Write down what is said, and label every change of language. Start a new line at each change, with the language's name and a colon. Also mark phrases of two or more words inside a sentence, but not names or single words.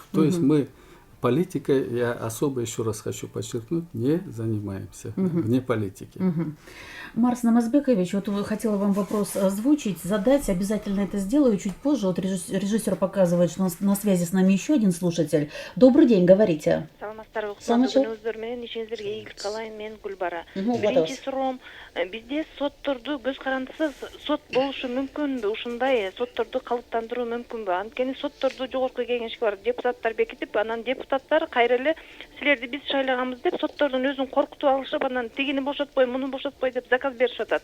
Russian: То есть мы политикой, я особо еще раз хочу подчеркнуть, не занимаемся, вне политики. Марс Намазбекович, вот хотела вам вопрос озвучить, задать, обязательно это сделаю чуть позже. Вот режиссер показывает, что на связи с нами еще один слушатель. Добрый день, говорите.
Kyrgyz: Мен Гүлбара. Биринчи суроом, бизде сотторду көз карандысыз сот болушу мүмкүнбү? Ушундай сотторду калыптандыруу мүмкүнбү? Анткени сотторду жогорку кеңешке барып депутаттар бекитип, анан депутат депутаттар кайра эле силерди биз шайлаганбыз деп соттордун өзүн коркутуп алышып, анан тигини бошотпой, муну бошотпой деп заказ беришип атат.